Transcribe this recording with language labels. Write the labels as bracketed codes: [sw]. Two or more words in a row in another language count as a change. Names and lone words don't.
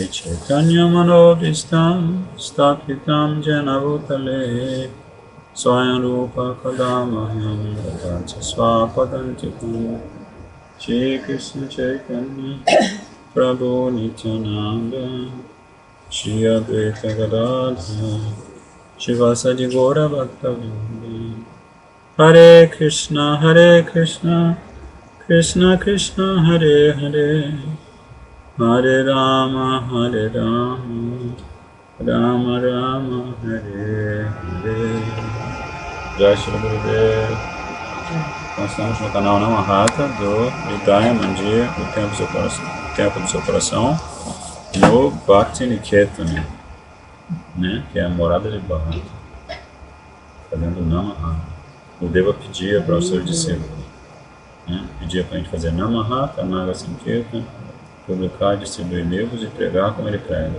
[sa] चैतन्य मनोऽभीष्टं स्थापितं येन भूतले स्वयं रूपः कदा मह्यं ददाति स्वपदान्तिकम् श्री कृष्ण चैतन्य प्रभु नित्यानन्द श्री अद्वैत गदाधर श्रीवासादि गौर भक्तवृन्द हरे कृष्ण कृष्ण कृष्ण हरे हरे हरे राम राम राम हरे हरे. जय श्री गुरुदेव. [pt] Nós estamos no canal Namahata do Hridaya Mandir, o Templo do Seu Coração, no Bhakti Niketana, né, que é a morada de Bhakti, fazendo Namahata. O Deva pedia para os seus discípulos, né, pedia para a gente fazer Namahata, Naga Sankirtan, publicar, distribuir livros e pregar como ele prega.